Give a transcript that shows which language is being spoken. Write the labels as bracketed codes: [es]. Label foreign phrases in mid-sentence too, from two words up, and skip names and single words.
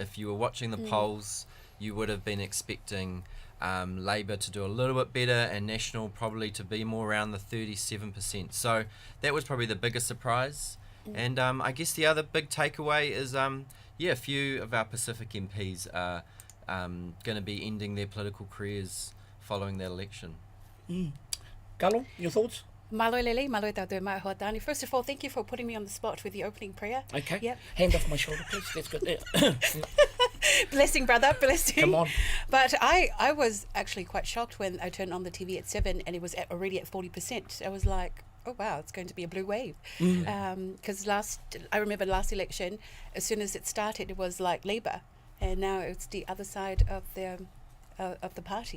[en] If you were watching the polls, you would have been expecting Labour to do a little bit better and National probably to be more around the 37%. So that was probably the biggest surprise. And I guess the other big takeaway is, a few of our Pacific MPs are going to be ending their political careers following the election. Kalo, your thoughts? [to] Malo lele, malo tau te mai hoatani. [en] First of all, thank you for putting me on the spot with the opening prayer. Okay. Yep. Hand off my shoulder, please. That's good. Blessing, brother, blessing. Come on. But I was actually quite shocked when I turned on the TV at 7 and it was already at 40%. I was like, oh wow, it's going to be a blue wave. Because I remember last election, as soon as it started, it was like Labour, and now it's the other side of the party.